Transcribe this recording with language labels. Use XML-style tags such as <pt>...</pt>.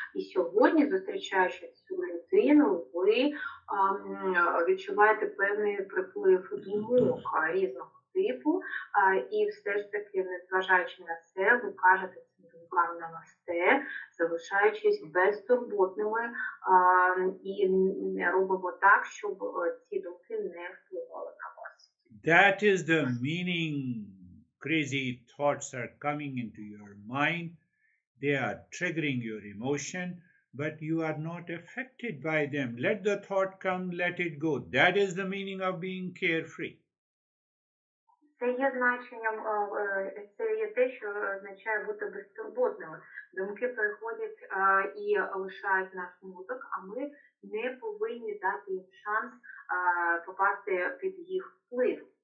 <uk>І сьогодні, зустрічаючи цю людину, ви відчуваєте певний приплив думок різного типу, і все ж таки, незважаючи на це, ви кажете цим думкам намасте, залишаючись безтурботними і робимо так, щоб ці думки не впливали на вас.</uk> <en>That is the meaning. Crazy thoughts are coming into your mind. They are triggering your emotion, but you are not affected by them. Let the thought come, let it go. That is the meaning of being carefree.</en> <uk>Це є значенням, це є те, що означає бути безтурботними. Думки приходять і лишають наш мозок, а ми не повинні дати їм шанс попасти під їх вплив.</uk>